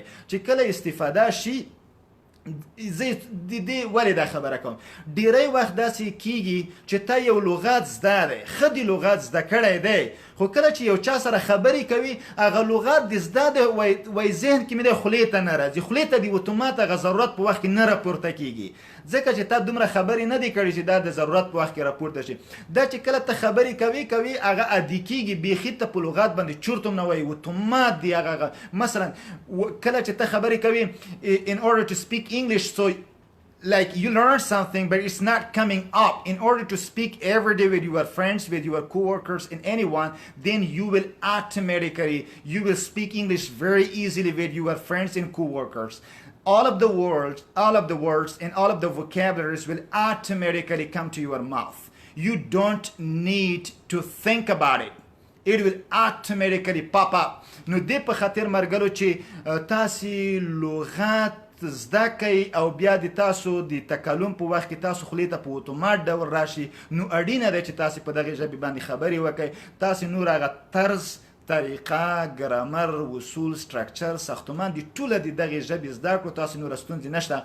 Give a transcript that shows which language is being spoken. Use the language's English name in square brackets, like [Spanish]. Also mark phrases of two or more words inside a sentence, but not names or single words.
[Pashto] چې کله استفاده شي زه د دې ولې دا خبره کوم، ډیری وخت داسې کیږي چې تا یو لغات زده دی، ښه د لغات زده کړی دی، خو کله چې یو چا سره خبرې کوي هغه لغات د زده دی وایي ذهن کې مې دی خولې ته نه راځي، خولې ته د اتومات هغه ضرورت په وخت کې نه راپورته کیږي، ځکه چې تا دومره خبرې نه دی کړې چې دا د ضرورت په وخت کې راپورته شي. دا چې کله ته خبرې کوي هغه عادي کیږي، بیخي ته په لغات باندې چورت هم نه وایي، اتومات دی هغه. مثلا کله چې ته خبرې کوي [English] in order to speak English, so like you learn something but it's not coming up. In order to speak every day with your friends, with your co-workers and anyone, then you will automatically speak English very easily with your friends and co-workers. All of the words and all of the vocabularies will automatically come to your mouth. You don't need to think about it. It will automatically pop up. [Pashto] نو دې په خاطر مرګلو چې تاسو لغات زده کوي او بیا د تاسو د تکلم په وخت کې تاسو خولې ته په اتومات ډول راشي، نو اړینه ده چې تاسو په دغه ژبې باندې خبرې وکړئ. تاسو نور هغه طرز، طریقه، ګرامر، اصول، سټرکچر، ساختمان د ټوله د دغه ژبې زده کړو، تاسو نور ستونزې نشته.